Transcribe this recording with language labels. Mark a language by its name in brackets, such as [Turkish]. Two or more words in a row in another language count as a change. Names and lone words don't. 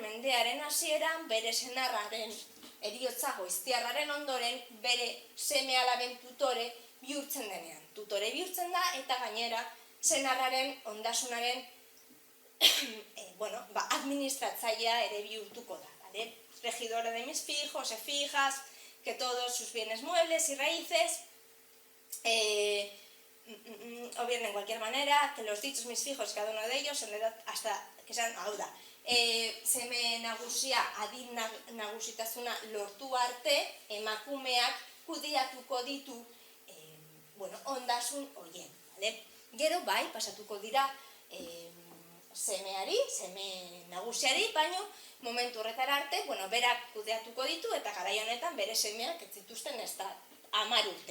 [Basque] mendearen hasieran bere senarraren heriotza goiztiarraren ondoren bere seme-alaben tutore bihurtzen denean. Tutore bihurtzen da eta gainera senarraren ondasunaren administratzailea ere bihurtuko da. [Spanish] Regidora de mis fijos, fijas, que todos sus bienes muebles y raíces o bien de cualquier manera, que los dichos mis fijos, cada uno de ellos, en edad hasta que sean hauda. [Basque] Seme nagusia, adin nagusitasuna lortu arte, emakumeak kudeatuko ditu ondasun horien. Gero bai, pasatuko dira semeari, seme nagusiari, baino momentu horretara arte, berak kudeatuko ditu eta garai honetan bere semeak ez zituzten ez da 10 urte.